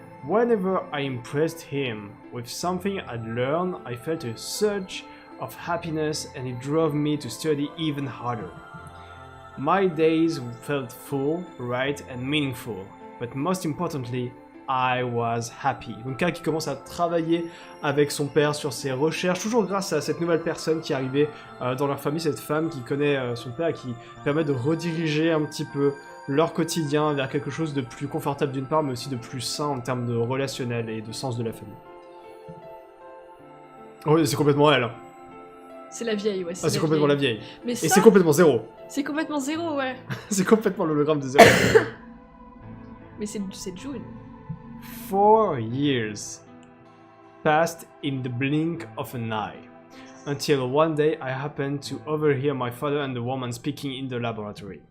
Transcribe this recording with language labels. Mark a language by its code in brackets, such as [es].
[en] Whenever I impressed him with something I'd learned, I felt a surge of happiness and it drove me to study even harder. My days felt full, bright and meaningful, but most importantly, I was happy. [fr] Donc K qui commence à travailler avec son père sur ses recherches, toujours grâce à cette nouvelle personne qui est arrivée dans leur famille, cette femme qui connaît son père et qui permet de rediriger un petit peu leur quotidien vers quelque chose de plus confortable d'une part, mais aussi de plus sain en termes de relationnel et de sens de la famille. Oh, c'est complètement elle. C'est la vieille, ouais. C'est complètement la vieille. Mais et ça, c'est complètement zéro. c'est complètement zéro, ouais. C'est complètement l'hologramme de zéro. Mais c'est June. [en] 4 years passed in the blink of an eye, until one day I happened to overhear my father and the woman speaking in the laboratory.